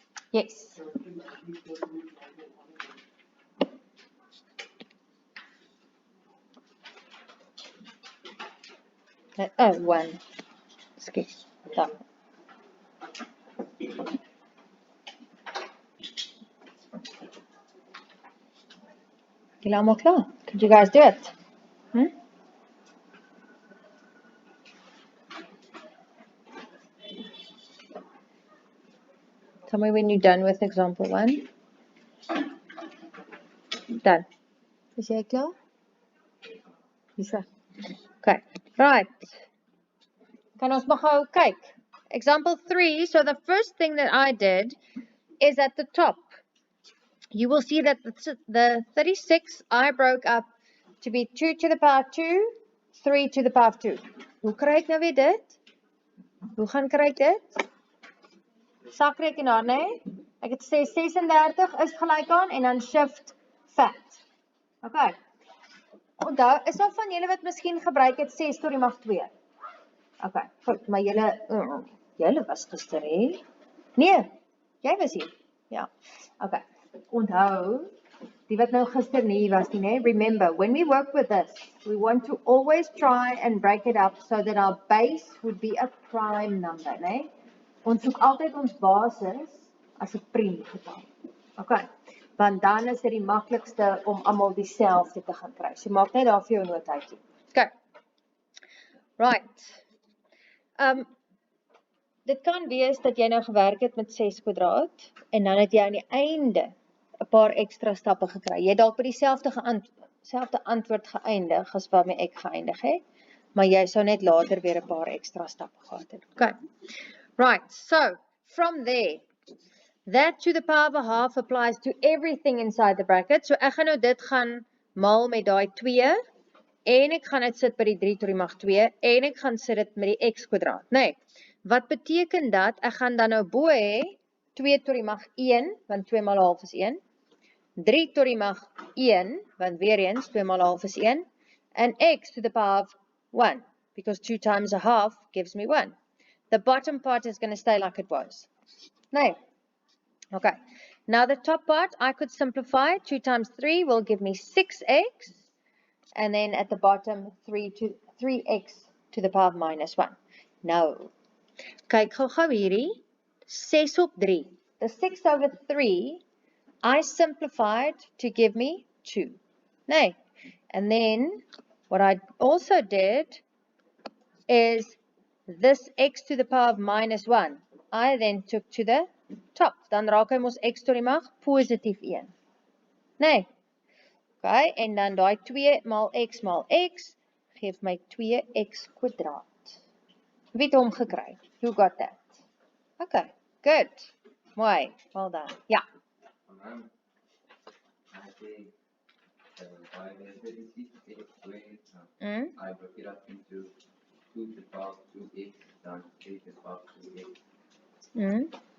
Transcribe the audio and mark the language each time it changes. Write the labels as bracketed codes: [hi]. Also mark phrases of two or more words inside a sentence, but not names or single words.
[en] Yes. Oh, 1. [af] Excuse. Ja. Julle almal klaar? [en] Could you guys do it? Tell me when you're done with example 1. Done. [af] Is jy klaar? [en] Lisa. Okay. Right. [af] Kan ons maar gou kyk. [en] Example 3. So the first thing that I did is at the top. You will see that the 36 I broke up to be 2 to the power 2, 3 to the power of 2. [af] Hoe kry ek nou weer dit? Hoe gaan kry ek dit? Sakrekenaar, nee? Ek het sê 36 is gelyk aan en dan [en] shift fat. Okay. [af] Onthou, is daar van julle wat miskien gebruik het 6 tot die mag 2? Okay, goed, maar julle was gister, hè? Nee, jy was hier. Ja. Okay. Onthou, die wat nou gister nie was nie, né? [en] Remember, when we work with this, we want to always try and break it up so that our base would be a prime number, [af] né? Ons soek altyd ons basis as 'n priem getal. [en] Okay. [af] Want dan is dit die maklikste om almal dieselfde te gaan kry. So maak net daar vir jou notaatjie. [en] Okay. Right. [af] Dit kan wees dat jy nou gewerk het met 6 kwadraat en dan het jy aan die einde 'n paar ekstra stappe gekry. Jy het dalk by dieselfde antwoord geëindig as waarmee ek geëindig het, maar jy sou net later weer 'n paar ekstra stappe gehad het. [en] Okay. Right. So, from there, that to the power of a half applies to everything inside the bracket. [af] So ek gaan nou dit gaan maal met daai 2 en ek gaan dit sit by die 3 tot die mag 2 en ek gaan sit dit met die x kwadraat, nee. Wat beteken dat ek gaan dan nou bo hê 2 tot die mag 1, want 2 maal 'n half is 1. 3 tot die mag 1, want weer eens 2 maal 'n half is 1, [en] and x to the power of 1, because 2 times a half gives me 1. The bottom part is going to stay like it was. No. Okay. Now the top part, I could simplify. 2 times 3 will give me 6x, and then at the bottom, 3x to the power of minus 1. No. [af] Kyk gou hierdie, 6 op 3. [en] The 6 over 3, I simplified to give me 2. No. And then, what I also did is this x to the power of minus 1. I then took to the top. [af] Dan raak hy mos x tot die mag positief 1. Nee. Okay, en dan daai 2 maal x geef my 2x kwadraat. Wie het hom gekry? [en] Who got that? Okay, good. Mooi, well done. Ja. I broke it up into 2 to the power of 2x, then 3 to the power of 2x.